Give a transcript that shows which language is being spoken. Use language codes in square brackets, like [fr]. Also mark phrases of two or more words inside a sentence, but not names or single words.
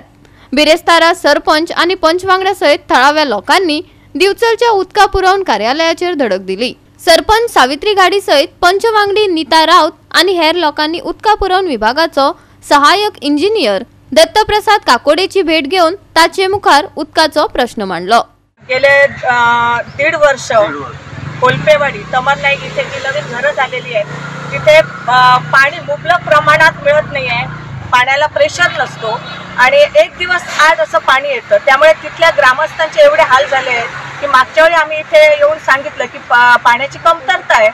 [kok] बिरेस्तारा सरपंच आणि पंचवांगड्या सयत थळाव्या लोकांनी दिवचलच्या उदका पुरवण कार्यालयाचेर धडक दिली। सरपंच सावित्री गाडी सयत पंचवांगडी नीता राऊत आणि हेर लोकांनी उदका पुरवण विभागाचो सहाय्यक इंजिनियर दत्तप्रसाद काकोडेची भेट घेऊन ताचे मुखार उदकाचो प्रश्न मांडलो। [mr] गेले 1.5 वर्ष कोलपेवाडी तमरनाईक इथे जी नवीन घरं झालेली आहेत तिथे पाणी मुबलक प्रमाणात मिळत नाही आहे। पाण्याला प्रेशर नसतो आणि एक दिवस आड असं पाणी येतं। त्यामुळे तिथल्या ग्रामस्थांचे एवढे हाल झाले आहेत की मागच्या वेळी आम्ही इथे येऊन सांगितलं की पाण्याची कमतरता आहे।